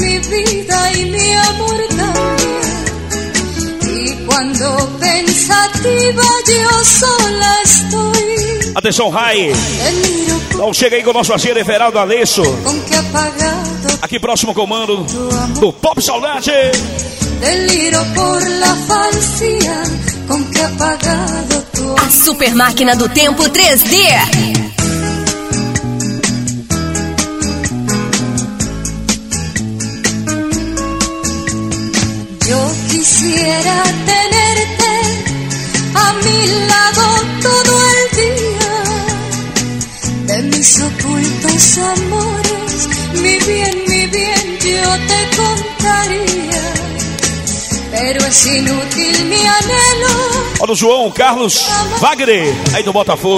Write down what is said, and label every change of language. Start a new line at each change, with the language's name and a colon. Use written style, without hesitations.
Spanish: Vida y mi amor también. Y cuando pensativa yo sola estoy. Atención, Rai.
Portuguese: Então chega aí com o nosso parceiro Everaldo Alesso. Aqui próximo comando do Pop Saudade.
Spanish: Deliro por la falsia con que apagado tu amor.
Portuguese: A super máquina do tempo 3D.
Spanish: Quisiera tenerte a mi lado todo el día. De mis ocultos amores, mi bien, mi yo te contaría, pero es inútil mi anhelo.
Portuguese: Olha o João Carlos Wagner, aí do Botafogo.